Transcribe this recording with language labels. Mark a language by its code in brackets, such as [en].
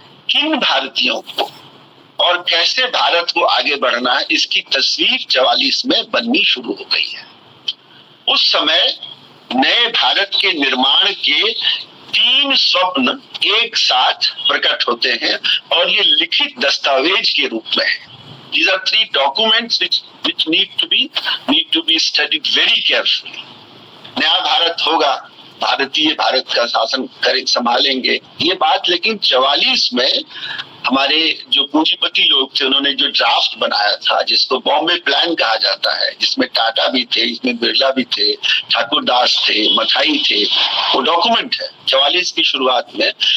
[hi] किन भारतीयों को और कैसे भारत को आगे बढ़ना है, इसकी तस्वीर 44 में बननी शुरू हो गई है। उस समय नए भारत के निर्माण के 3 स्वप्न एक साथ प्रकट होते हैं और ये लिखित दस्तावेज के रूप में है। [en] These are 3 documents which need to be studied very carefully. [hi] नया भारत होगा, भारतीय भारत का शासन करें, संभालेंगे, ये बात। लेकिन 44 में हमारे जो पूंजीपति लोग थे, उन्होंने जो ड्राफ्ट बनाया था, जिसको बॉम्बे प्लान कहा जाता है, जिसमें टाटा भी थे, इसमें बिरला भी थे, ठाकुर दास थे, मथाई थे, वो डॉक्यूमेंट है 44 की शुरुआत में।